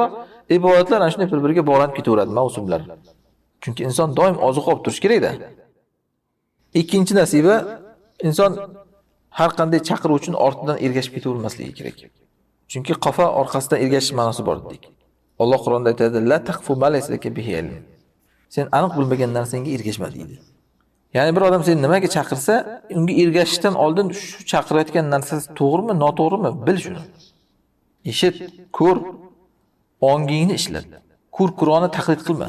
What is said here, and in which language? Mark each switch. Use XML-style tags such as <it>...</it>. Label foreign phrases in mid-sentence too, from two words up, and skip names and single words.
<uz>Ibodatlar ana shunday bir-biriga bog'lanib ketaveradi, mavsumlar. Chunki inson doim oziq olib turish kerak-da. Ikkinchi nasiba inson har qanday chaqiruv uchun ortidan ergashib ketavermasligi kerak. Chunki qafa orqasidan ergashish ma'nosi bor dedik. Alloh Qur'onda aytadi:</uz> <ar>"لا تقف ما ليس لك به علم."</ar> <uz>Sen aniq bilmagan narsangga ergashma deydi. Ya'ni bir odam seni nimaga chaqirsa, unga ergashishdan oldin shu chaqirayotgan narsasi to'g'rimi, noto'g'rimi bil shuni. Eshit, ko'r, ongingni ishlat. Qur'onni taqlid qilma.</uz>